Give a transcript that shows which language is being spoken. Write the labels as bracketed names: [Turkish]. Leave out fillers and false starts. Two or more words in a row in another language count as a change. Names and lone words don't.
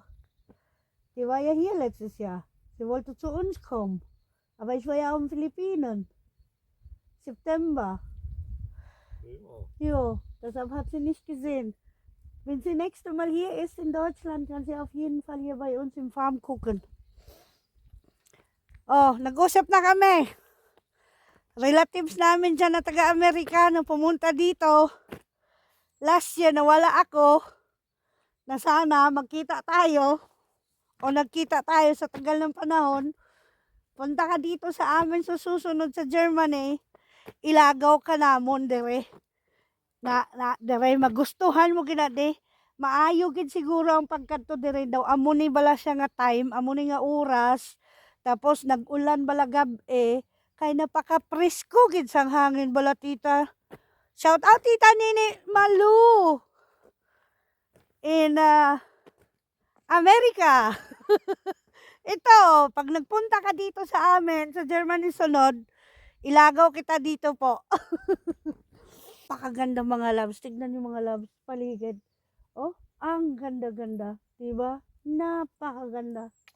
[German] Die war ja hier letztes Jahr. Sie wollte zu uns kommen. Aber ich war ja auf den Philippinen. September. Jo, deshalb hat sie nicht gesehen. Wenn sie nächste Mal hier ist in Deutschland, kann sie auf jeden Fall hier bei uns im Farm gucken. [Filipino] Oh, nag-usap na kami. Relatives namin dyan na taga-Amerikano pumunta dito. [English] Last year [Filipino] nawala ako. Na sana magkita tayo. O nagkita tayo sa tagal ng panahon. Punta ka dito sa amin sa susunod sa Germany. [Hiligaynon] Ilagaw ka namon dere. Dere magustuhan mo gina de. Maayo gid siguro ang pagkadto dere daw. Amo ni bala siya nga time, amo ni nga oras. Tapos nag-ulan bala gab-e, kay napaka-presko gid sang hangin bala, tita. [English] Shout out tita Nini Malu in America. [Filipino] Ito, pag nagpunta ka dito sa amin sa Germany sunod, ilagaw kita dito po. Pakaganda mga loves. Tignan yung mga loves paligid. Oh, ang ganda-ganda, 'di ba? Napakaganda.